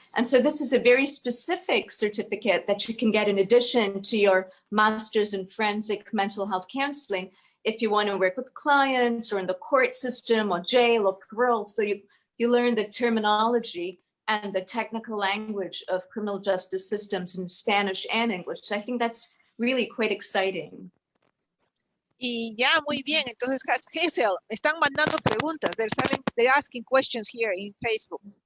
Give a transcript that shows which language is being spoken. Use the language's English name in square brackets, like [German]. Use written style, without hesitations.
[English] And so this is a very specific certificate that you can get in addition to your master's in forensic mental health counseling if you want to work with clients or in the court system or jail or parole. So you learn the terminology and the technical language of criminal justice systems in Spanish and English. I think that's really quite exciting. [Spanish] Y ya, muy bien. Entonces, Hazel, están mandando preguntas. [English] They're asking questions here in Facebook.